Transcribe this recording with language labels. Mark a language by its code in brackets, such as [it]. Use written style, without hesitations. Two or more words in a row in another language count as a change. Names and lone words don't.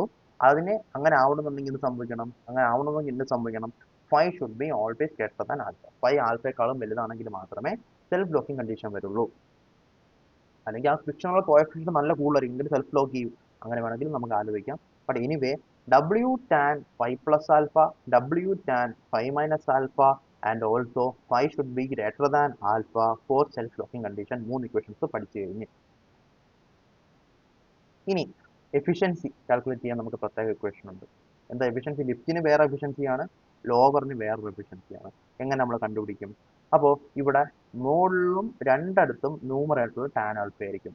[ml] അതിന് അങ്ങനെ ആവണമെന്നുണ്ടെങ്കിൽ എന്ത് സംഭവിക്കണം? അങ്ങനെ ആവണമെന്നുണ്ടെങ്കിൽ എന്ത് സംഭവിക്കണം? [en] Phi should be always greater than alpha. [ml] ഫൈ ആൽഫയെക്കാളും വലുതാണെങ്കിൽ മാത്രമേ [en] self locking condition [ml] വരുള്ളൂ. അല്ലെങ്കിൽ ആ ഫ്രിക്ഷനുള്ള കോഎഫിഷ്യന്റ് നല്ല കൂടുതലായിരിക്കും, [en] self lock [ml] ചെയ്യും. അങ്ങനെ വേണമെങ്കിൽ നമുക്ക് ആലോചിക്കാം. [en] But anyway W tan phi plus alpha, W tan phi minus alpha, and also phi should be greater than alpha for self-locking condition. [ml] മൂന്ന് ഇക്വേഷൻസ് പഠിച്ചു കഴിഞ്ഞ് ഇനി [en] efficiency calculate [ml] ചെയ്യാൻ നമുക്ക് പ്രത്യേക ഇക്വേഷൻ ഉണ്ട്. എന്താ എഫിഷ്യൻസി? ലിഫ്റ്റിന് വേറെ എഫിഷ്യൻസിയാണ്, ലോവറിന് വേറൊരു എഫിഷ്യൻസിയാണ്. എങ്ങനെ നമ്മൾ കണ്ടുപിടിക്കും? അപ്പോൾ ഇവിടെ മുകളിലും രണ്ടിടത്തും [en] numerator tan alpha [ml] ആയിരിക്കും.